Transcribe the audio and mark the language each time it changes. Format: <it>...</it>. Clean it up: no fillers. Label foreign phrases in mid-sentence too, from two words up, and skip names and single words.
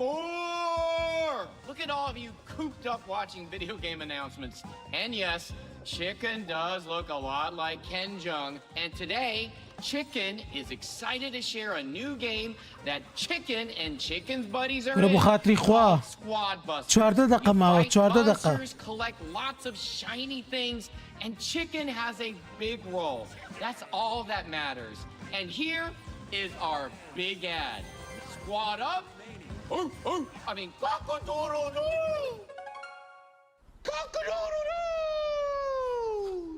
<en>Look at all of you cooped up watching video game announcements. And yes, Chicken does look a lot like Ken Jeong. And today, Chicken is excited to share a new game that Chicken and Chicken's buddies are in called Squad Busters.</en> <ckb>14 دقه ماوە 14 دقه</ckb> <en>Monsters collect lots of shiny things, and Chicken has a big role. That's all that matters. And here is our big ad. Squad up. I mean, cock-a-doodle-doo! Cock-a-doodle-doo!</en>